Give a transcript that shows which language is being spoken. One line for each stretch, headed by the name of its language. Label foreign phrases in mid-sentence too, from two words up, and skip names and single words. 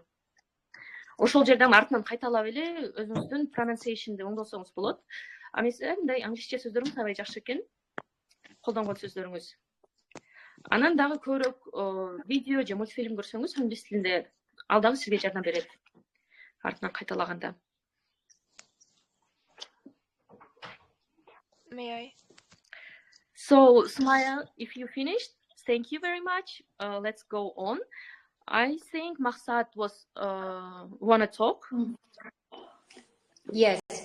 Kyrgyz: Ошол жерден артынан кайталап эле өзүңүздүн pronunciation'ды оңдосоңуз болот. А мындай англисче сөздөрүңүз аябай жакшы экен, колдонгон сөздөрүңүз. Анан дагы көбүрөөк видео же мультфильм көрсөңүз англис тилинде, ал дагы сизге жардам берет. Артынан кайталаганда.
English: May I? So, Sumaya, if you finished, thank you very much. Let's go on. I think Maksat was wanna talk. Yes.